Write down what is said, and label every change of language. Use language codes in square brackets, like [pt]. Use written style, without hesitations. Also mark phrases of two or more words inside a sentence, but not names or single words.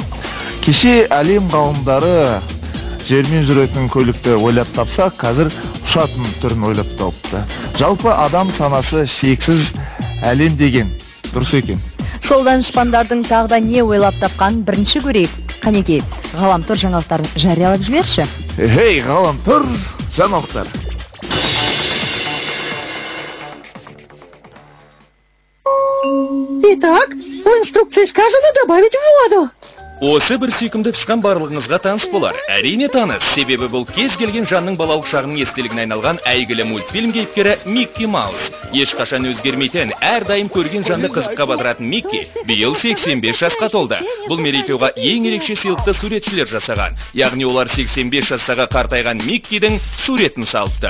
[kk] Кеше әлем ғалымдары жермен жүретін көлікті ойлап тапса, қазір ұшатын түрін ойлап тауыпты. Жалпы адам санасы шексіз әлем деген дұрыс екен. Сол данышпандардың тағда не ойлап тапқан бірінші көрейік. Қанекей, ғаламтор жаңалықтарын жариялап жіберші. Эй, ғаламтор жаңалықтар. [ru] Итак, в инструкции сказано добавить воду. [kk] Осы бір сүйкімді тышқан барлығыңызға таныс болар. Әрине таныс, себебі бұл кез келген жанның балалық шағының естелігіне айналған әйгілі мультфильм кейіпкері Микки Маус. Ешқашан өзгермейтін, әрдайым көрген жанды қызыққа батыратын Микки биыл 85 жасқа толды. Бұл мерейтойға ең ерекше сыйлықты суретшілер жасаған. Яғни олар 85 жастағы қартайған Миккидің суретін салыпты.